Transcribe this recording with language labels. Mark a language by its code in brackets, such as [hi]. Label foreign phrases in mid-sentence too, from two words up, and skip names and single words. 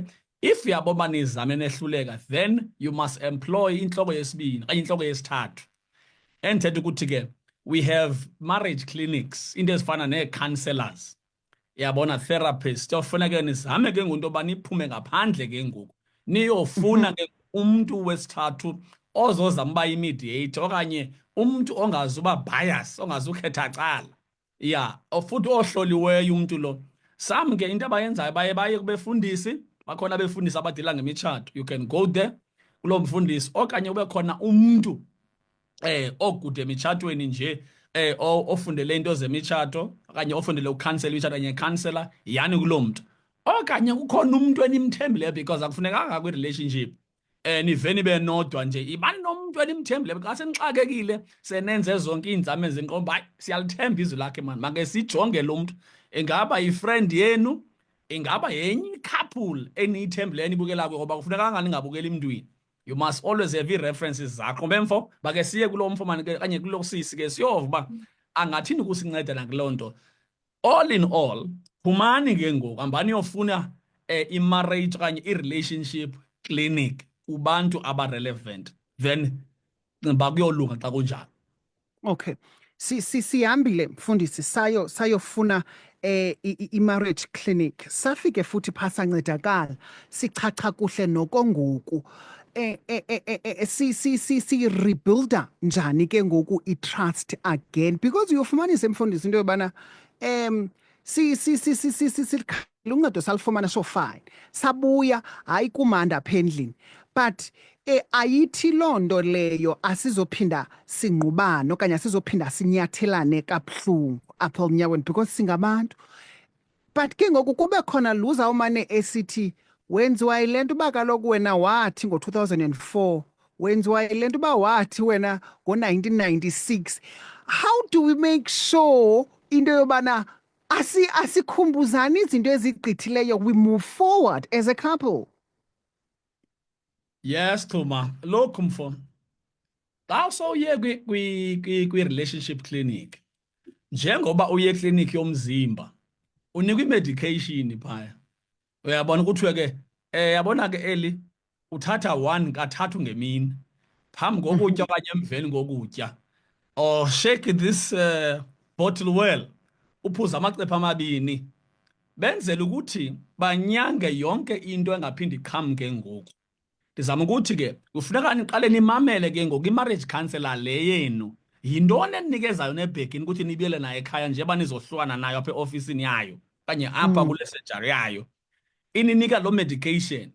[xh] If uyabona nizame nehluleka, [en] then you must employ [xh] inhloko yesibini okanye inhloko yesithathu. Endithetha ukuthi ke [en] we have marriage clinics, [xh] into ezifana nee-counselors, yabona, therapists. Kuyofuneka nizame ke ngoku yoba niphume ngaphandle ke ngoku niyofuna ke umntu wesithathu ozozama uba yi-mediator okanye umntu ongazuba bias, ongazukhetha cala, ya futhi ohloliweyo umntu lo. Sam ke into abayenzayo baye kubefundisi, bakhona abefundisi abadila ngemitshato. [en] You can go there [xh] kuloo mfundisi, okanye ube khona umntu okude emitshatweni nje ofundele into zemitshato okanye ofundele ukukhansela imitshato kanye counselor, yani kuloo mntu. Okanye kukhona umuntu enimthembileyo, because akufunekanga kwi-relationship niveni benodwa nje, ibani nomuntu enimthembileyo. Xa senixakekile senenze zonke iinzame zenqondo, hayi siyalithemba izwi lakhe mani, make sijonge lo mntu. Ingaba yifriend yenu, ingaba yenye i-couple eniyithembileyo enibukela kuyo, ngoba kufunekanga ningabukeli emntwini. [en] You must always have ii-references zakho. [xh] Mbemfo, bake siye kuloo mfo mani kanye kuloo sisi ke siyova uba angathini ukusinceda nakuloo nto. [en] All in all, [xh] phumani ke ngoku hambani yofuna i-marriage okanye [en] i-relationship clinic [xh] kubantu aba-relevant, then bakuyolunga xa kunjalo. [en] Okay. [xh] Sihambile mfundisi sayofuna i-marriage clinic, safike futhi phasancedakala, sichacha kuhle nokongoku. Si-rebuilder njani ke ngoku [en] i-trust again, [xh] because uyofumanisa mfundisi into yobana uncedo salufumana [en] so fine [xh] sabuya hayi kumanda apha endlini but ayithi loo nto leyo asizophinda singqubane okanye asizophinda sinyathelane kabuhlungu apha emnyaweni because singabantu. But ke ngoku kube khona luzawumane esithi wenziwa yile nto uba kaloku wena wathi ngo-2004 wenziwa yile nto uba wathi wena ngo-1996. [en] How do we make sure [xh] into yobana asikhumbuzani izinto ezigqithileyo, [en] we move forward as a couple? Yes, [xh] Xuma. Lokhu mfo. Xa sowuye kwi-relationship clinic, njengoba uye eklinikhi yomzimba, unikwa i-medication phaya. Uyabona kuthiwe ke, yabona ke Eli, uthatha 1 kathathu ngemini, phambi kokutya okanye emveni kokutya. [en] Or shake this bottle well, [xh] uphuze amacephe amabini. Benzela ukuthi banyange yonke into engaphindi iqhamke ngoku. Ndizama ukuthi ke kufuneka niqale nimamele ke ngoku i-marriage counselor le yenu yintoni enikezayo nebhekini ukuthi nibuyele naye ekhaya njengoba nizohlukana nayo apha eofisini yayo okanye apha kule surgery yayo, ininika lo medication.